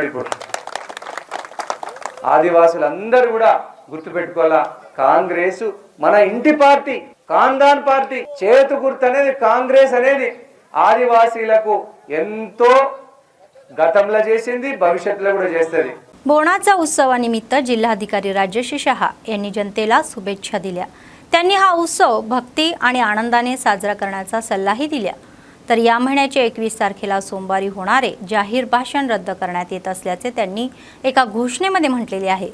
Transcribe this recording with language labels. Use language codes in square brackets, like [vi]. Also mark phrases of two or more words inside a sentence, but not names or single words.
[te] ఇప్పుడు ఆదివాసులందరూ కూడా గుర్తుపెట్టుకోవాలా, కాంగ్రెస్ మన ఇంటి పార్టీ, ఖాందాన్ పార్టీ. చేతు గుర్తు అనేది కాంగ్రెస్ అనేది ఆదివాసీలకు ఎంతో గతంలో చేసింది, భవిష్యత్తులో కూడా చేస్తుంది. [mr] बोणाचा उत्सवानिमित्त जिल्हाधिकारी राजेश शहा यांनी जनतेला शुभेच्छा दिल्या. त्यांनी हा उत्सव भक्ती आणि आनंदाने साजरा करण्याचा सल्लाही दिला. तर या महिन्याच्या 21 तारखेला सोमवारी होणारे जाहीर भाषण रद्द करण्यात येत असल्याचे त्यांनी एका घोषणेमध्ये म्हटलेले आहे.